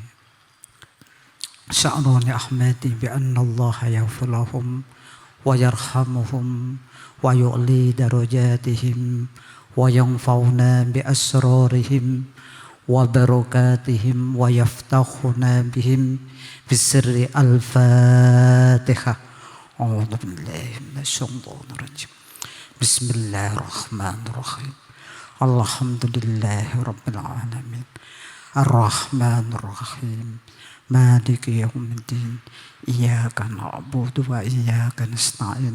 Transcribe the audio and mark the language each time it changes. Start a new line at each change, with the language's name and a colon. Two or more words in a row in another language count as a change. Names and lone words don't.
Arabic: شعراني أحمدي بأن الله يغفر لهم ويرحمهم ويعلي درجاتهم وينفعنا بأسرارهم وبركاتهم ويفتح بهم بسر الفاتحة. أعوذ بالله من الشيطان الرجيم. بسم الله الرحمن الرحيم. الحمد لله رب العالمين. الرحمن الرحيم. مالك يوم الدين. إياك نعبد وإياك نستعين.